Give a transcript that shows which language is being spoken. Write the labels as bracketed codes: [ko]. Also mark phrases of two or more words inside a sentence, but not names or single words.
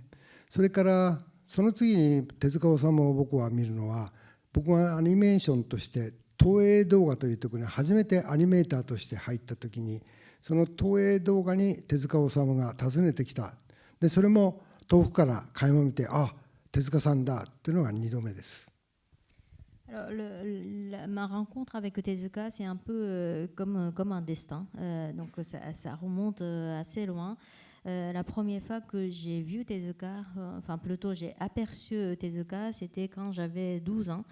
[ja] それからその次に手塚治虫を僕は見るのは、僕がアニメーションとして東映動画というところに初めてアニメーターとして入った時に、その東映動画に手塚治虫が訪ねてきた。でそれも遠くから垣間見て、手塚さんだっていうのが2度目です。 [fr] Alors, ma rencontre avec Tezuka, c'est un peu comme un destin. Donc ça remonte assez loin. La première fois que j'ai vu Tezuka, enfin plutôt j'ai aperçu Tezuka, c'était quand j'avais 12 ans.